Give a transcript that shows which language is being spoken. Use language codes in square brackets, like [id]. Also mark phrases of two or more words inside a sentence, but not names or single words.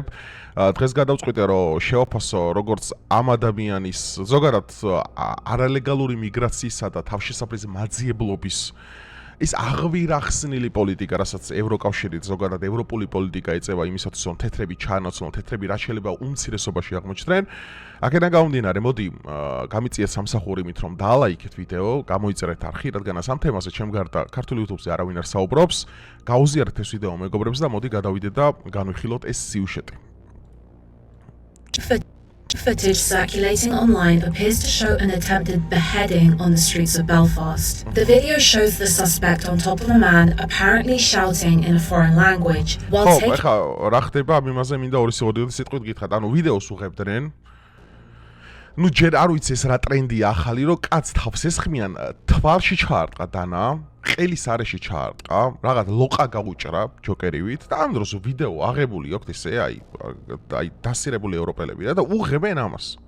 [ka] დღეს გადავწყვიტე, რომ შევაფასო როგორც ამ ადამიანის ზოგადად არალეგალური მიგრაციისა და თავშესაფრის მაძიებლობის ის აღვირახსნილი პოლიტიკა, რასაც ევროკავშირით ზოგადად ევროპული პოლიტიკა ეწევა იმისათვის, რომ თეთრები ჩაანაცვლონ, თეთრები რაც შეიძლება უმცირესობაში აღმოჩნდნენ. აქედან გამომდინარე, მოდი გამიწიეთ სამსახური იმით, რომ დაალაიქეთ ვიდეო, გამოიწერეთ არხი, რადგანაც ამ თემაზე ჩემ გარდა ქართულ YouTube-ზე არავინ არ საუბრობს. გაუზიარეთ ეს ვიდეო მეგობრებს და მოდი გადავიდეთ და განვიხილოთ ეს სიუჟეტი. [en] Footage circulating online appears to show an attempted beheading on the streets of Belfast. The video shows the suspect on top of a man apparently shouting in a foreign language while taking... [ka] რა ხდება ამ იმაზე მინდა 2 სიტყვით გითხრათ, ანუ ვიდეოს უღებდნენ. ნუ ჯერ არ ვიცი ეს რა ტრენდია ახალი, რომ კაც თავს ესხმიან, თვალში ჩაარტყა დანა, ყელის არეში ჩაარტყა, რაღაც ლოყა გაუჭრა ჯოკერივით და ამ დროს ვიდეო აღებული აქვს ესე, აი დასირებული ევროპელები და უღებენ ამას.